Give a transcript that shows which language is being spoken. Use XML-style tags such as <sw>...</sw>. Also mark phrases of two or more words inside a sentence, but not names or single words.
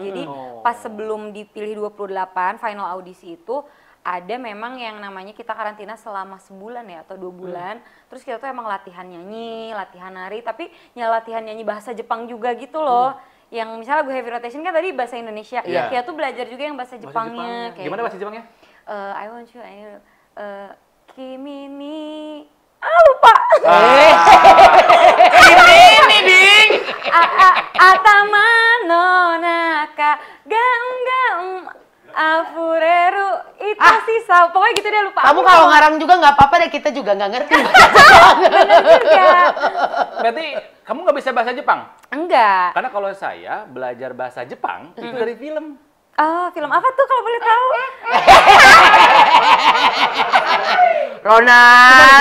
<id>Jadi pas sebelum dipilih 28 final audisi itu ada memang yang namanya kita karantina selama sebulan ya atau 2 bulan. Terus kita tuh emang latihan nyanyi, latihan nari, tapi latihan nyanyi bahasa Jepang juga gitu loh. Yang misalnya lagu Heavy Rotation kan tadi bahasa Indonesia. Iya. Kita tuh belajar juga yang bahasa Jepangnya. Kayak Gimana gitu. bahasa Jepangnya?</id> <en>I want you,</en> <ja>kimi ni</ja> <en>lupa.</en> <id>Ini ding.</id> <ja>Atama no naka gam afureru</ja> <id>itu sisa. Pokoknya gitu deh lupa. Kamu kalau ngarang juga nggak apa-apa deh, kita juga nggak ngerti. Bener juga. Berarti kamu nggak bisa bahasa Jepang? Enggak. Karena kalau saya belajar bahasa Jepang itu dari film. Oh, film apa tuh kalau boleh tahu? Ronald.</id>